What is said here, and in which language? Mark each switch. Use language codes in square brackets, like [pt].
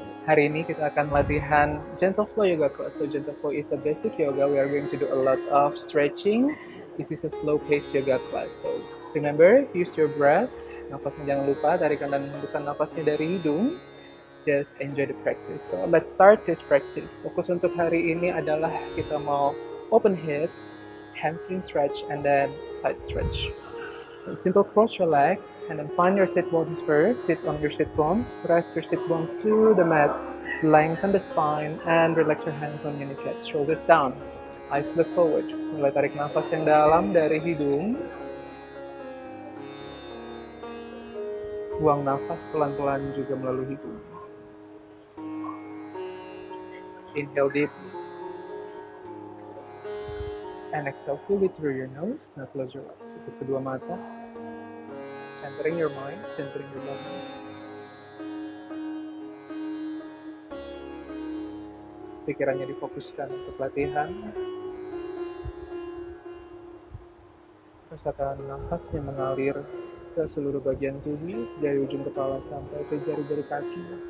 [id] Hari ini kita akan latihan Gentle Flow Yoga class. [en] So Gentle Flow is a basic yoga. We are going to do a lot of stretching. This is a slow-paced yoga class. So remember, use your breath. [id] Nafasnya jangan lupa, tarikan dan hembuskan nafasnya dari hidung. [en] Just enjoy the practice. So let's start this practice. [id] Fokus untuk hari ini adalah kita mau [en] open hips, hamstring stretch, and then side stretch. So simple cross your legs and then find your sit bones first. Sit on your sit bones. Press your sit bones to the mat. Lengthen the spine and relax your hands on your kneecaps. Shoulders down. Eyes look forward. [id] Mulai tarik nafas yang dalam dari hidung. Buang nafas pelan-pelan juga melalui hidung. [en] Inhale deeply. And exhale fully through your nose. Now close your eyes. [id] Tutup kedua mata. [en] Centering your mind, centering your body. [id] Pikirannya difokuskan untuk latihan. Rasakan nafas yang mengalir ke seluruh bagian tubuh, dari ujung kepala sampai ke jari-jari kaki.